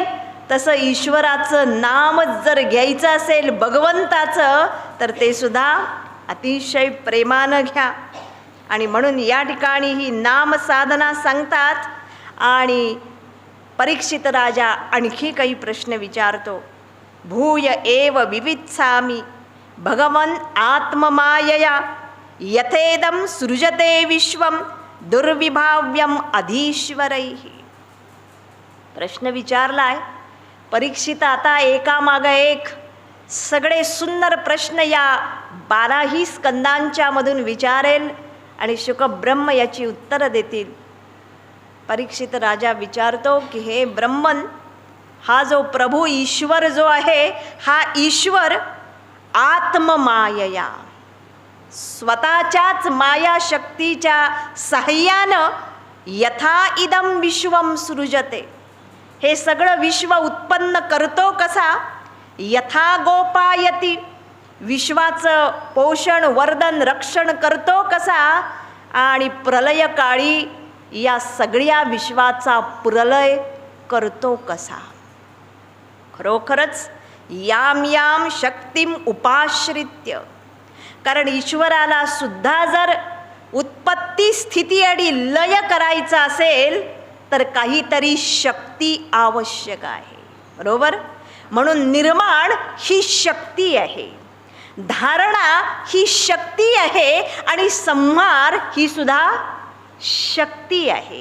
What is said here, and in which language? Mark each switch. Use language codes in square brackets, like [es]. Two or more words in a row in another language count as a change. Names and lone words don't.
[mr] तसं ईश्वराचं नामच जर घ्यायचं असेल भगवंताचं, तर ते सुद्धा अतिशय प्रेमानं घ्या. आणि म्हणून या ठिकाणी ही नामसाधना सांगतात. आणि परीक्षित राजा आणखी काही प्रश्न विचारतो. [sa] भूय एव विवित्सामि भगवन् आत्ममायया यथेदं सृजते विश्वं दुर्विभाव्यम अधीश्वरैः. [mr] प्रश्न विचारलाय परीक्षित. आता एकामागं एक सगळे सुंदर प्रश्न या 12ही स्कंदांच्या मधून विचारेल आणि शुकब्रह्म याची उत्तरं देतील. परीक्षित राजा विचारतो की हे ब्रह्मन, हा जो प्रभू ईश्वर जो आहे, हा ईश्वर आत्ममायया, स्वतःच्याच मायाशक्तीच्या साह्यानं [sa] यथा इदं विश्वं सृजते, [mr] हे सगळं विश्व उत्पन्न करतो कसा, [sa] यथा गोपायती, [mr] विश्वाचं पोषण वर्धन रक्षण करतो कसा, आणि प्रलयकाळी या सगळ्या विश्वाचा प्रलय करतो कसा. [sa] खरोखरच याम याम शक्तीम उपाश्रित्य, [mr] कारण ईश्वराला सुद्धा जर उत्पत्ती स्थिती आणि लय करायचा असेल तर काहीतरी शक्ती आवश्यक आहे, बरोबर. म्हणून निर्माण ही शक्ती आहे, धारणा ही शक्ती आहे, आणि संहार ही सुद्धा शक्ती आहे.